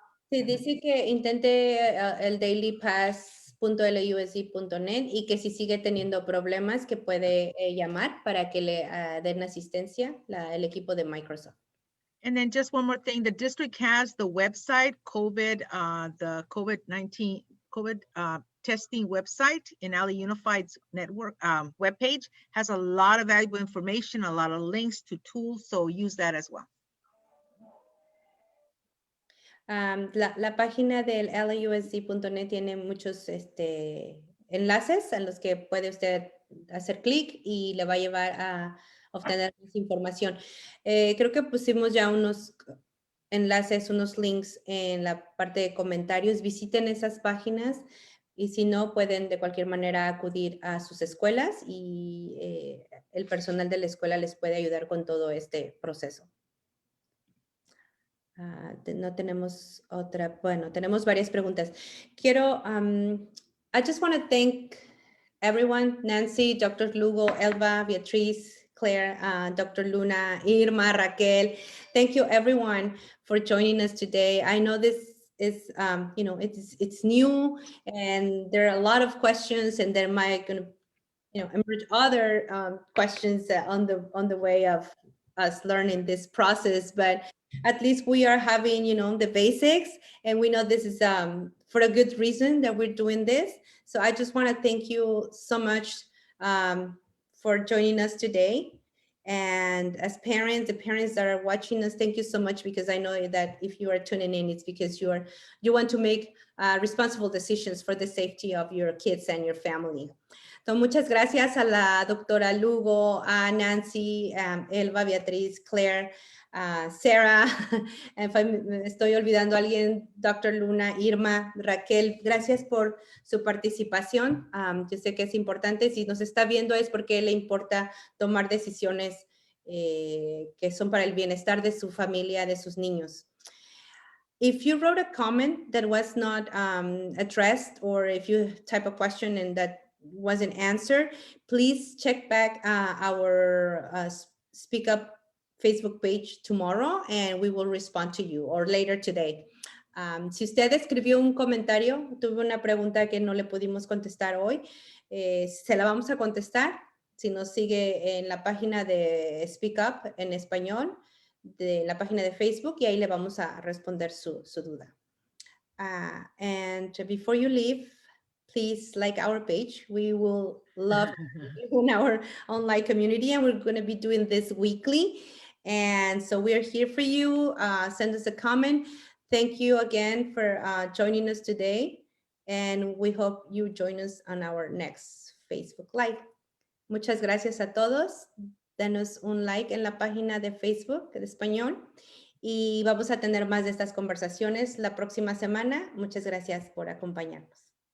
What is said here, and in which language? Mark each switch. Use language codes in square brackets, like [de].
[es] Sí, dice que intente el dailypass.lausd.net y que si sigue teniendo problemas que puede llamar para que le den asistencia el equipo de Microsoft. [en] And then just one more thing, the district has the website, the COVID-19 testing website in LA Unified's network webpage, has a lot of valuable information, a lot of links to tools, so use that as well. [es] La página del lausd.net tiene muchos enlaces a los que puede usted hacer clic y le va a llevar a obtener más información. Creo que pusimos ya unos enlaces, unos links en la parte de comentarios. Visiten esas páginas y si no, pueden de cualquier manera acudir a sus escuelas y el personal de la escuela les puede ayudar con todo este proceso. No tenemos otra, bueno, tenemos varias preguntas. Quiero, [en] I just want to thank everyone, Nancy, Dr. Lugo, Elba, Beatriz, Claire, Dr. Luna, Irma, Raquel. Thank you everyone for joining us today. I know this is, you know, it's new and there are a lot of questions and there might gonna, you know, emerge other questions on the way of us learning this process, but at least we are having, you know, the basics, and we know this is for a good reason that we're doing this. So I just want to thank you so much for joining us today. And as parents, the parents that are watching us, thank you so much, because I know that if you are tuning in, it's because you want to make responsible decisions for the safety of your kids and your family. [es] So muchas gracias a la doctora Lugo, a Nancy, Elba, Beatriz, Claire, Sarah, me estoy olvidando a alguien, Dr. Luna, Irma, Raquel, gracias por su participación. Yo sé que es importante, si nos está viendo es porque le importa tomar decisiones que son para el bienestar de su familia, de sus niños. [en] If you wrote a comment that was not addressed, or if you type a question and that wasn't answered, please check back our Speak Up Facebook page tomorrow and we will respond to you, or later today. [es] Si usted escribió un comentario, tuve una pregunta que no le pudimos contestar hoy, se la vamos a contestar si nos sigue en la página de Speak Up en español, de la página de Facebook, y ahí le vamos a responder su duda. [en] And before you leave, please like our page. We will love you in our online community, and we're going to be doing this weekly. And so we're here for you. Send us a comment. Thank you again for joining us today. And we hope you join us on our next Facebook Live. [es] Muchas gracias a todos. Danos un like en la página de Facebook de español. Y vamos a tener más de estas conversaciones la próxima semana. Muchas gracias por acompañarnos.